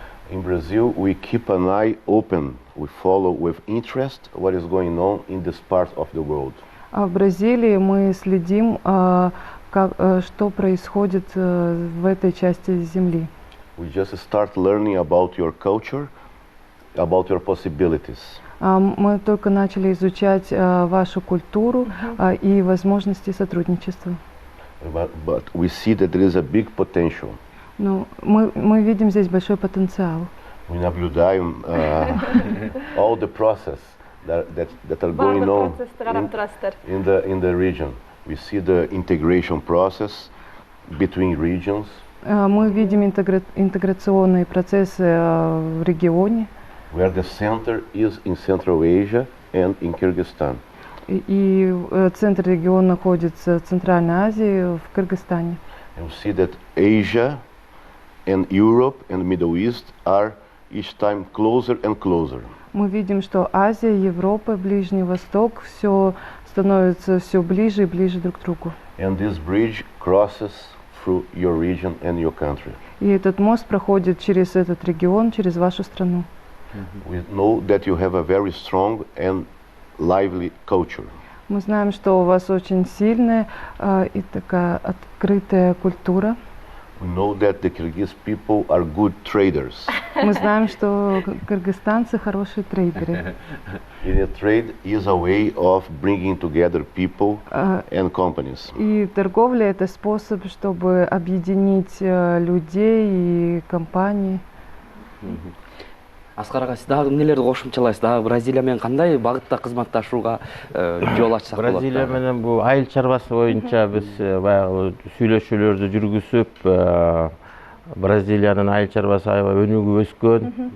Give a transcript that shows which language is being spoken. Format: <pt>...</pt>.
<en>In Brazil, we keep an eye open. We follow with interest what is going on in this part of the world.</en> <ru>А в Бразилии мы следим, что происходит в этой части земли.</ru> <en>We just start learning about your culture, about your possibilities.</en> <ru>Мы только начали изучать вашу культуру и возможности сотрудничества.</ru> <en>But we see that there is a big potential.</en> <ru>Но мы видим здесь большой потенциал.</ru> <en>We</en> <ru>наблюдаем</ru> <en>all the process that are going on in the region. We see the integration process between regions.</en> <ru>Мы видим интеграционные процессы в регионе.</ru> <en>Where the center is in Central Asia and in Kyrgyzstan.</en> <ru>И центр региона находится в Центральной Азии, в Кыргызстане.</ru> <en>And we see that Asia and Europe and Middle East are each time closer and closer.</en> <ru>Мы видим, что Азия, Европа, Ближний Восток все становятся все ближе и ближе друг к другу.</ru> <en>And this bridge crosses through your region and your country.</en> <ru>И этот мост проходит через этот регион, через вашу страну.</ru> <en>We know that you have a very strong and lively culture.</en> <ru>Мы знаем, что у вас очень сильная и такая открытая культура.</ru> <en>We know that the Kyrgyz people are good traders.</en> <ru>Мы знаем, что кыргызстанцы хорошие трейдеры.</ru> <en>And trade is a way of bringing together people and companies.</en> <ru>И торговля — это способ, чтобы объединить людей и компании.</ru> <ky>Аскар ага, сиз дагы эмнелерди кошумчалайсыз? Дагы Бразилия менен кандай багытта кызматташууга жол ачсак болот? Бразилия менен бул айыл чарбасы боюнча биз баягы сүйлөшүүлөрдү жүргүзүп, Бразилиянын айыл чарбасы аябай өнүгүп өскөн.</ky>